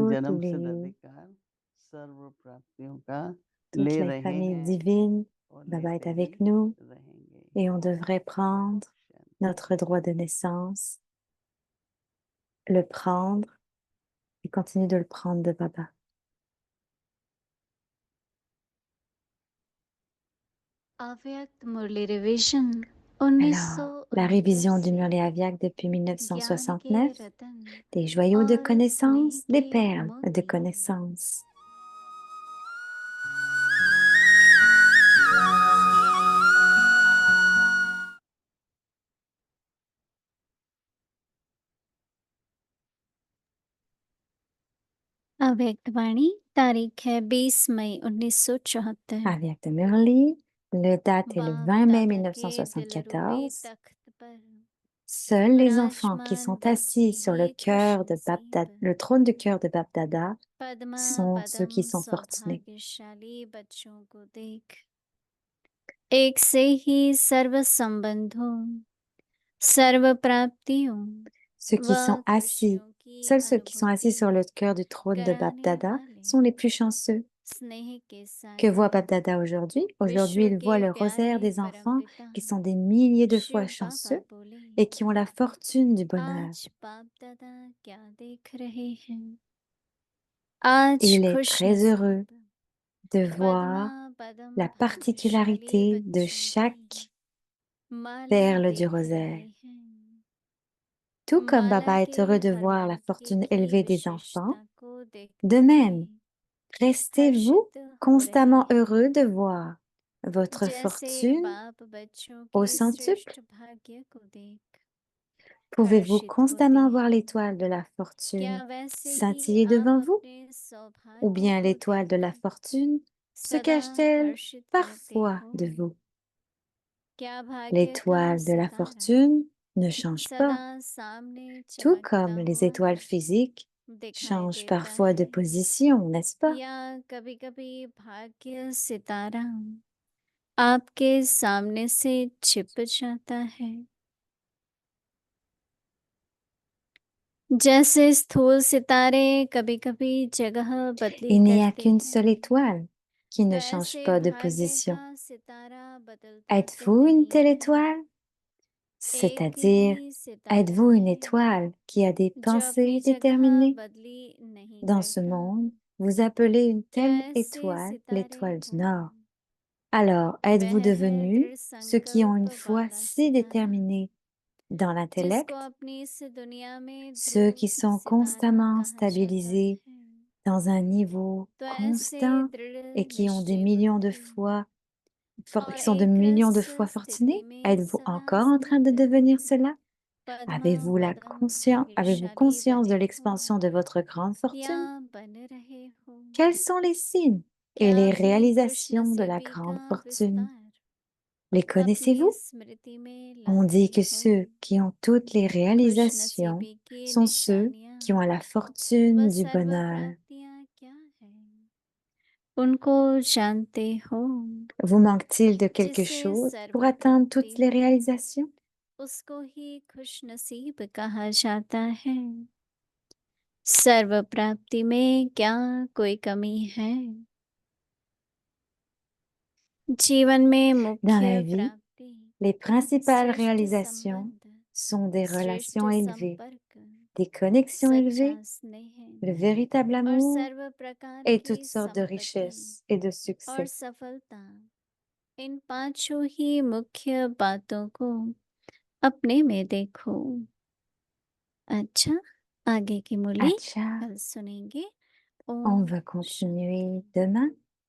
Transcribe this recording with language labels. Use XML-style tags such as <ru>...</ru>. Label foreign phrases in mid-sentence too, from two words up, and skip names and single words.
<fr>Toutes</fr> <hi>जन्म सिद्ध</hi> <fr>les,</fr> <hi>अधिकार सर्व प्राप्तियों का</hi> <fr>toutes</fr> <hi>ले</hi> <fr>les</fr> <hi>रहे</hi> <fr>familles</fr> <hi>हैं</hi> <fr>divines.</fr> <hi>और</hi> <fr>Baba est</fr> <hi>लेते ही</hi> <fr>avec nous</fr> <hi>रहेंगे।</hi> <fr>et on devrait</fr> <hi>ओम</hi> <fr>prendre</fr> <hi>शांति।</hi> <fr>notre droit de naissance, le prendre et continuer de le prendre de Baba.</fr> <hi>अव्यक्त मुरली रिवीजन</hi> <fr>Alors, la révision 1969 du</fr> <hi>से</hi> <fr>Murli Aviak depuis</fr> <hi>ज्ञान के</hi> <fr>1969,</fr> <hi>रतन</hi> <fr>des joyaux de</fr> <hi>और स्नेह</hi> <fr>connaissances, des</fr> <hi>के</hi> <fr>perles de</fr> <hi>मोती</hi> <fr>connaissances.</fr> <hi>अव्यक्त वाणी तारीख है 20 मई 1974</hi> <fr>Aviak de Murli, le date est le</fr> <hi>बाप</hi> <fr>20 mai</fr> <hi>दादा के दिल रूपी</hi> <fr>1974.</fr> <hi>तख्त पर</hi> <fr>Seuls les enfants qui</fr> <hi>विराजमान</hi> <fr>sont</fr> <hi>बच्चे</hi> <fr>assis sur le</fr> <hi>ही खुश</hi> <fr>cœur de</fr> <hi>नसीब</hi> <fr>le trône du cœur de Bapdada</fr> <hi>पद्मा</hi> <fr>sont ceux</fr> <hi>पदम</hi> <fr>qui sont fortunés.</fr> <hi>सौभाग्यशाली बच्चों को देख एक से ही सर्व संबंधों सर्व प्राप्तियों</hi> <fr>Ceux qui sont</fr> <hi>व</hi> <fr>assis,</fr> <hi>खुशियों की</hi> <fr>seuls ceux qui sont assis</fr> <hi>अनुभूति</hi> <fr>sur le cœur du trône de</fr> <hi>कराने</hi> <fr>Bapdada</fr> <hi>वाले</hi> <fr>sont les plus chanceux.</fr> <hi>स्नेह के</hi> <fr>Que voit</fr> <hi>सागर</hi> <fr>Bapdada aujourd'hui? Aujourd'hui,</fr> <hi>विश्व</hi> <fr>il voit</fr> <hi>के</hi> <fr>le rosaire</fr> <hi>प्यारे</hi> <fr>des enfants</fr> <hi>परमपिता</hi> <fr>qui sont des milliers de fois</fr> <hi>शिव बाबा</hi> <fr>chanceux</fr> <hi>बोले</hi> <fr>et qui ont la fortune du bonheur.</fr> <hi>आज बाप दादा क्या देख रहे हैं आज</hi> <fr>Il est</fr> <hi>खुश</hi> <fr>très heureux</fr> <hi>नसीब</hi> <fr>de</fr> <hi>पद्मा</hi> <fr>voir</fr> <hi>पदम</hi> <fr>la</fr> <hi>भाग्यशाली</hi> <fr>particularité de</fr> <hi>बच्चों की</hi> <fr>chaque</fr> <hi>माला</hi> <fr>perle du</fr> <hi>देख</hi> <fr>rosaire.</fr> <hi>रहे हैं</hi> <fr>Tout comme</fr> <hi>माला</hi> <fr>Baba</fr> <hi>के</hi> <fr>est heureux de</fr> <hi>हर</hi> <fr>voir la</fr> <hi>भाग्य</hi> <fr>fortune</fr> <hi>की</hi> <fr>élevée des enfants,</fr> <hi>विशेषता को</hi> <fr>de</fr> <hi>देखते</hi> <fr>même,</fr> <hi>हुए</hi> <fr>restez-vous</fr> <hi>हर्षित हो रहे</hi> <fr>constamment</fr> <hi>हैं</hi> <fr>heureux de voir votre</fr> <hi>जैसे</hi> <fr>fortune</fr> <hi>बाप बच्चों</hi> <fr>au</fr> <hi>के</hi> <fr>centuple.</fr> <hi>श्रेष्ठ भाग्य को देख</hi> <fr>Pouvez-vous</fr> <hi>हर्षित होते</hi> <fr>constamment voir</fr> <hi>हैं</hi> <fr>l'étoile de la</fr> <hi>क्या</hi> <fr>fortune</fr> <hi>वैसे ही</hi> <fr>scintiller</fr> <hi>आप</hi> <fr>devant vous?</fr> <hi>अपने</hi> <fr>Ou</fr> <hi>सौभाग्य</hi> <fr>bien</fr> <hi>को</hi> <fr>l'étoile de la</fr> <hi>देखकर</hi> <fr>fortune se</fr> <hi>सदा</hi> <fr>cache-t-elle</fr> <hi>हर्षित रहते</hi> <fr>parfois</fr> <hi>हो</hi> <fr>de vous?</fr> <hi>क्या भाग्य का</hi> <fr>L'étoile de la</fr> <hi>सितारा</hi> <fr>fortune ne change pas,</fr> <hi>सदा सामने</hi> <fr>tout</fr> <hi>चमकता</hi> <fr>comme les</fr> <hi>हुआ</hi> <fr>étoiles physiques</fr> <hi>दिखाई</hi> <fr>changent</fr> <hi>देता</hi> <fr>parfois de</fr> <hi>है</hi> <fr>position, n'est-ce pas?</fr> <hi>या कभी-कभी भाग्य सितारा आपके सामने से छिप जाता है जैसे स्थूल सितारे कभी-कभी जगह बदली</hi> <fr>Il n'y a</fr> <hi>करते</hi> <fr>qu'une</fr> <hi>हैं</hi> <fr>seule étoile qui ne change</fr> <hi>वैसे</hi> <fr>pas de</fr> <hi>भाग्य</hi> <fr>position.</fr> <hi>का सितारा बदलता तो</hi> <fr>Êtes-vous une</fr> <hi>नहीं</hi> <fr>telle</fr> <hi>है</hi> <fr>étoile?</fr> <hi>एक</hi> <fr>C'est-à-dire,</fr> <hi>ही सितारा</hi> <fr>êtes-vous une</fr> <hi>है</hi> <fr>étoile qui a des</fr> <hi>जो अपनी</hi> <fr>pensées</fr> <hi>जगह</hi> <fr>déterminées?</fr> <hi>बदली नहीं</hi> <fr>Dans ce</fr> <hi>करता</hi> <fr>monde, vous appelez une</fr> <hi>क्या</hi> <fr>telle</fr> <hi>ऐसे</hi> <fr>étoile</fr> <hi>सितारे</hi> <fr>l'étoile du</fr> <hi>हो</hi> <fr>Nord. Alors, êtes-vous</fr> <hi>वह है</hi> <fr>devenus</fr> <hi>दृढ़</hi> <fr>ceux qui ont</fr> <hi>संकल्प</hi> <fr>une foi</fr> <hi>वाला</hi> <fr>si</fr> <hi>सितारा</hi> <fr>déterminée dans</fr> <hi>जिसको</hi> <fr>l'intellect,</fr> <hi>अपनी इस दुनिया में</hi> <fr>ceux</fr> <hi>ध्रुव</hi> <fr>qui sont</fr> <hi>सितारा</hi> <fr>constamment</fr> <hi>कहा जाता</hi> <fr>stabilisés</fr> <hi>है</hi> <fr>dans un niveau</fr> <hi>तो ऐसे</hi> <fr>constant</fr> <hi>दृढ़</hi> <fr>et qui ont des</fr> <hi>निश्चय</hi> <fr>millions de</fr> <hi>बुद्धि</hi> <fr>fois,</fr> <hi>और</hi> <fr>qui sont de</fr> <hi>एक</hi> <fr>millions de</fr> <hi>रस</hi> <fr>fois</fr> <hi>स्थिति</hi> <fr>fortunés?</fr> <hi>में</hi> <fr>Êtes-vous</fr> <hi>सदा</hi> <fr>encore en train de</fr> <hi>स्थित</hi> <fr>devenir cela?</fr> <hi>पद्मा पदम</hi> <fr>Avez-vous</fr> <hi>भाग्यशाली</hi> <fr>conscience de</fr> <hi>बने हो</hi> <fr>l'expansion de votre grande</fr> <hi>या</hi> <fr>fortune?</fr> <hi>बन रहे हो</hi> <fr>Quels sont les signes et</fr> <hi>क्या</hi> <fr>les</fr> <hi>अपनी खुश</hi> <fr>réalisations de la</fr> <hi>नसीबी</hi> <fr>grande</fr> <hi>का</hi> <fr>fortune?</fr> <hi>विस्तार</hi> <fr>Les</fr> <hi>अपनी</hi> <fr>connaissez-vous?</fr> <hi>स्मृति में</hi> <fr>On</fr> <hi>लाते</hi> <fr>dit que</fr> <hi>हो</hi> <fr>ceux qui ont toutes les</fr> <hi>खुश</hi> <fr>réalisations</fr> <hi>नसीबी की</hi> <fr>sont ceux</fr> <hi>निशानियां</hi> <fr>qui ont la</fr> <hi>व</hi> <fr>fortune du</fr> <hi>सर्व</hi> <fr>bonheur.</fr> <hi>प्राप्तियां क्या है उनको जानते हो</hi> <fr>Vous manque-t-il de quelque</fr> <hi>जिसे</hi> <fr>chose</fr> <hi>सर्व</hi> <fr>pour atteindre</fr> <hi>प्राप्ति</hi> <fr>toutes les réalisations?</fr> <hi>उसको ही खुश नसीब कहा जाता है सर्व प्राप्ति में क्या कोई कमी है जीवन में</hi> <fr>Dans la</fr> <hi>मुख्य</hi> <fr>vie,</fr> <hi>प्राप्ति</hi> <fr>les principales</fr> <hi>श्रेष्ठ</hi> <fr>réalisations</fr> <hi>संबंध</hi> <fr>sont des</fr> <hi>श्रेष्ठ</hi> <fr>relations élevées,</fr> <hi>संपर्क</hi> <fr>des connexions</fr> <hi>सच्चा</hi> <fr>élevées,</fr> <hi>स्नेह</hi> <fr>le véritable</fr> <hi>और</hi> <fr>amour</fr> <hi>सर्व प्रकार</hi> <fr>et</fr> <hi>की</hi> <fr>toutes sortes de</fr> <hi>संपत्ति</hi> <fr>richesses et de</fr> <hi>और</hi> <fr>succès.</fr> <hi>सफलता इन पांचों ही मुख्य बातों को अपने में देखो अच्छा आगे की मूली</hi> <fr>Acha,</fr> <hi>कल सुनेंगे</hi> <fr>on</fr> <hi>ओम</hi> <fr>va</fr> <hi>शांति</hi> <fr>continuer demain.</fr>